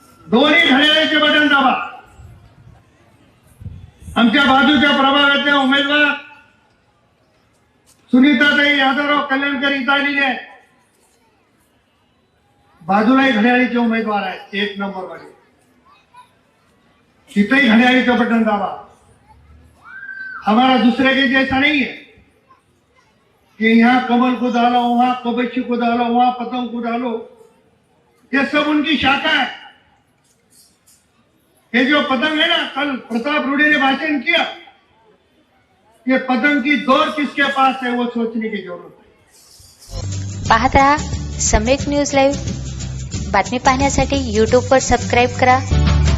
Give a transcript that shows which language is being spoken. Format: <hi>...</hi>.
<mr>दोन्ही घड्याळीचे बटन दाबा. आमच्या बाजूच्या प्रभागातल्या उमेदवार सुनीताताई यादवराव कल्याणकर इथं आलेले आहेत. बाजूलाही घड्याळीचे उमेदवार आहेत 1 नंबर मध्ये. तिथेही घड्याळीचं बटन दाबा.</mr> <hi>हमारा दूसरे के जैसा नहीं है. कि यहाँ कमल को डालो, वहां कबशी को डालो, वहां पतंग को डालो, ये सब उनकी शाखा है। ये जो पतंग है ना, कल प्रताप रूढ़ी ने भाषण किया, ये पतंग की दौर किसके पास है वो सोचने की जरूरत है।</hi> <mr>पाहत रहा सम्यक न्यूज लाईव्ह। बातमी पाहण्यासाठी YouTube वर सबस्क्राईब करा,</mr>